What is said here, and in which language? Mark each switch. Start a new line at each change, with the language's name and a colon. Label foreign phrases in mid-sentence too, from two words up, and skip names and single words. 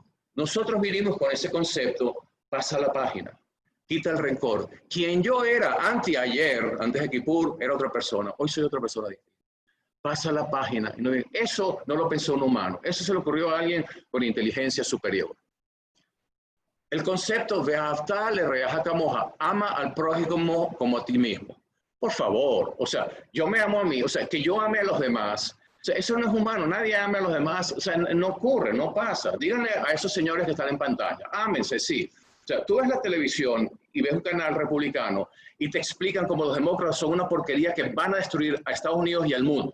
Spanish: Nosotros vinimos con ese concepto, pasa la página, quita el rencor. Quien yo era antes de Kippur, era otra persona. Hoy soy otra persona distinta. Pasa la página. Eso no lo pensó un humano. Eso se le ocurrió a alguien con inteligencia superior. El concepto
Hebrew: ואהבת לרעך כמוך,
Spanish: ama al prójimo como a ti mismo. Por favor, o sea, yo me amo a mí, o sea, que yo ame a los demás. O sea, eso no es humano, nadie ama a los demás, o sea, no ocurre, no pasa. Díganle a esos señores que están en pantalla, ámense, sí. O sea, tú ves la televisión y ves un canal republicano y te explican cómo los demócratas son una porquería que van a destruir a Estados Unidos y al mundo.